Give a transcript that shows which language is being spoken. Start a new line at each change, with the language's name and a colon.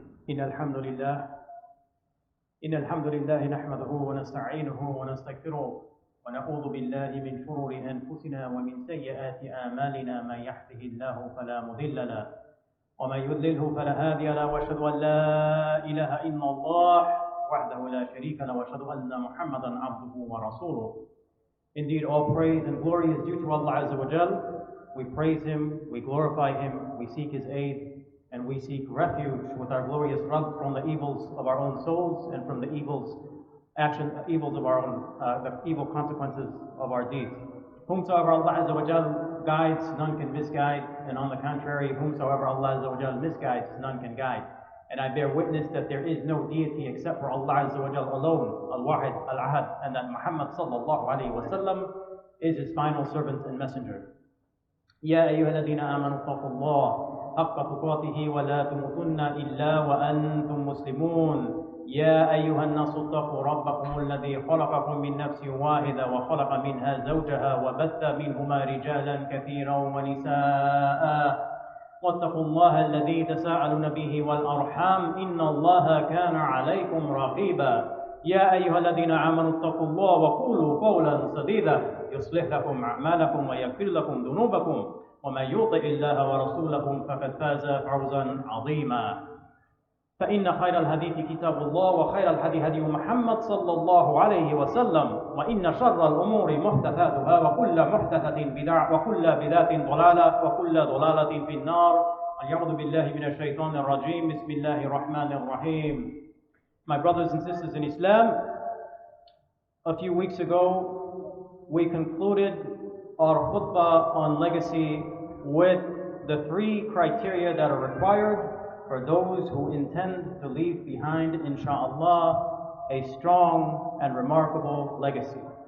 Arabic: إن الحمد لله إن الحمد لله نحمده ونستعينه ونستغفره ونعوذ بالله من شرور أنفسنا ومن سيئات أعمالنا من يهده الله فلا مضل له ومن يضلله فلا هادي له وأشهد أن لا إله إلا الله وحده لا شريك له وأشهد أن محمدا عبده ورسوله.
English: Indeed, all praise and glory is due to Allah Azza. We praise Him, we glorify Him, we seek His aid, and we seek refuge with our glorious Rabb from the evils of our own souls and from the evils of our own, the evil consequences of our deeds. Whomsoever Allah Azza guides, none can misguide, and on the contrary, whomsoever Allah Azza misguides, none can guide. And I bear witness that there is no deity except for Allah Azza alone, Al-Wahid, Al-Ahad, and that Muhammad sallallahu alayhi wa sallam is His final servant and messenger.
Arabic: يا أيها الذين آمنوا اتقوا الله حق تقاته ولا تموتن إلا وأنتم مسلمون. يا أيها الناس اتقوا ربكم الذي خلقكم من نفس واحدة وخلق منها زوجها وبث منهما رجالا كثيرا ونساء واتقوا الله الذي تساءلون به والأرحام إن الله كان عليكم رقيبا. يا أيها الذين آمنوا اتقوا الله وقولوا قولا سديدا يصلح لكم أعمالكم ويغفر لكم ذنوبكم ومن يطع الله ورسوله فقد فاز فوزا عظيما. فإن خير الحديث كتاب الله وخير الهدي هدي محمد صلى الله عليه وسلم وإن شر الأمور محدثاتها وكل محدثة بدعة وكل بدعة ضلالة وكل ضلالة في النار. أعوذ بالله من الشيطان الرجيم. بسم الله الرحمن الرحيم.
English: My brothers and sisters in Islam, a few weeks ago we concluded our khutbah on legacy with the three criteria that are required for those who intend to leave behind, inshallah, a strong and remarkable legacy.